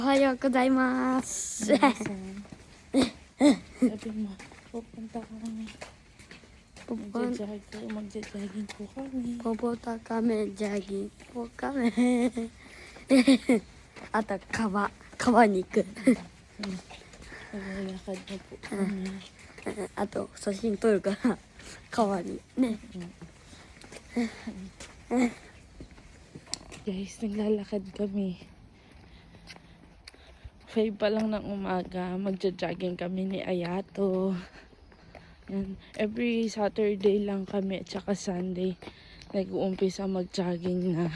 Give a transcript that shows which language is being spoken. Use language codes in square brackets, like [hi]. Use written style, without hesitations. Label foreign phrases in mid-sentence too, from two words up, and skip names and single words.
[ja] おはようございます。 [tl] Sabi mo, pupunta kami. Magja-jogging po kami. Pupunta kami, jogging po kami. [ja] あと川に行く。 [tl] Naglalakad na po kami. [ja] あと写真撮るから川にね。 [tl] Guys, naglalakad kami. [en] 5 pa [tl] lang ng umaga, magja-jogging kami ni Ayato. Yan. [en] Every Saturday [tl] lang kami at saka Sunday nag-uumpisa mag-jogging na.